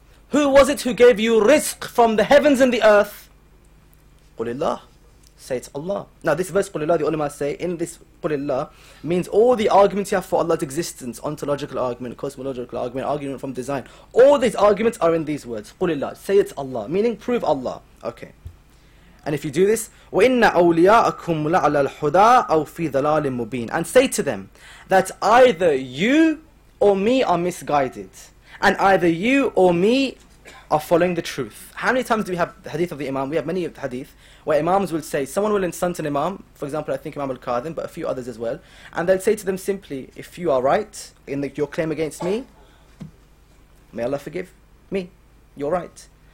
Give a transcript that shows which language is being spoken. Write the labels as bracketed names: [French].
[English] Who was it who gave you rizq from the heavens and the earth? [Arabic] قُلِ اللَّهِ. [English] Say it's Allah. Now this verse, قُلِ اللَّهِ, the ulama say, in this قُلِ اللَّهِ means all the arguments you have for Allah's existence, ontological argument, cosmological argument, argument from design. All these arguments are in these words. [Arabic] قُلِ اللَّهِ. [English] Say it's Allah, meaning prove Allah. Okay. And if you do this, [Arabic] وَإِنَّ أَوْلِيَاءَكُمْ لَعَلَى الْحُدَىٰ أَوْ فِي ضَلَالٍ مُبِينٍ. [English] And say to them that either you or me are misguided, and either you or me are following the truth. How many times do we have the hadith of the Imam? We have many of the hadith where Imams will say, someone will insult an Imam, for example I think Imam al-Qadhim, but a few others as well, and they'll say to them simply, if you are right in your claim against me, may Allah forgive me, you're right.